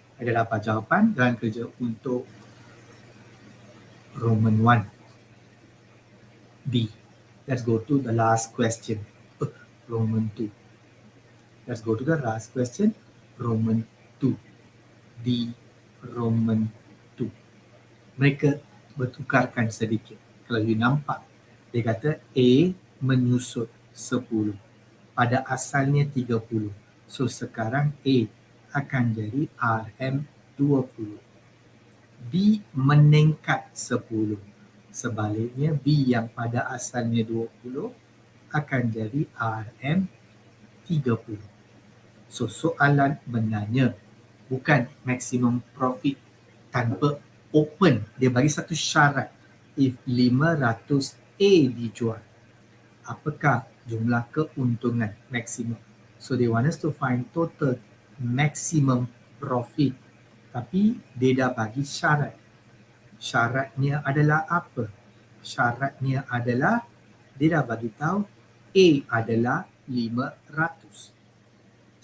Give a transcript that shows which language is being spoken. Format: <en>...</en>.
<ms>Ada dapat jawapan dan kerja untuk Roman 1. B.</ms> <en>Let's go to the last question. Roman 2. Let's go to the last question. Roman 2. D. Roman 2.</en> <ms>Mereka bertukarkan sedikit. Kalau you nampak, dia kata A menyusut 10. Pada asalnya 30. So sekarang A akan jadi RM20. B meningkat 10. Sebaliknya B yang pada asalnya 20 akan jadi RM30. So soalan menanya bukan maximum profit tanpa open. Dia bagi satu syarat. If 500A dijual, apakah jumlah keuntungan maksimum?</ms> <en>So they want us to find total maximum profit.</en> <ms>Tapi dia dah bagi syarat. Syaratnya adalah apa? Syaratnya adalah dia dah bagi tahu A adalah 500.</ms>